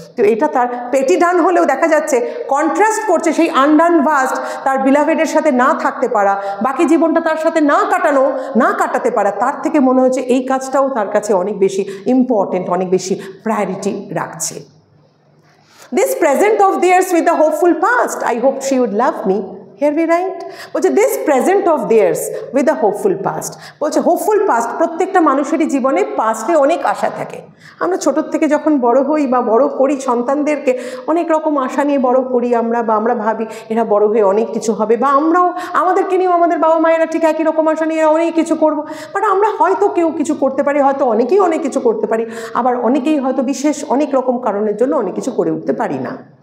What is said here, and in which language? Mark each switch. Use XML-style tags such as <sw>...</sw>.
<bn>তো এটা তার পেটি ডান হলেও দেখা যাচ্ছে কন্ট্রাস্ট করছে সেই আনডান ভাস্ট, তার বিলাভেডের সাথে না থাকতে পারা, বাকি জীবনটা তার সাথে না কাটাতে পারা, তার থেকে মনে হচ্ছে এই কাজটাও তার কাছে অনেক বেশি ইম্পর্টেন্ট, অনেক বেশি প্রায়োরিটি রাখছে।</bn> <en>This present of theirs with the hopeful past, I hoped she would love me. Here we write, বলছে this present of theirs with the hopeful past,</en> <bn>বলছে হোপফুল পাস্ট। প্রত্যেকটা মানুষেরই জীবনে পাস্টে অনেক আশা থাকে। আমরা ছোটোর থেকে যখন বড় হই বা বড় করি সন্তানদেরকে, অনেক রকম আশা নিয়ে বড় করি আমরা, বা আমরা ভাবি এরা বড় হয়ে অনেক কিছু হবে, বা আমরাও আমাদেরকে নিয়েও আমাদের বাবা মায়েরা ঠিক একই রকম আশা নিয়ে অনেক কিছু করব। বাট আমরা হয়তো কেউ কিছু করতে পারি, হয়তো অনেকেই অনেক কিছু করতে পারি, আবার অনেকেই হয়তো বিশেষ অনেক রকম কারণের জন্য অনেক কিছু করে উঠতে পারি না।</bn>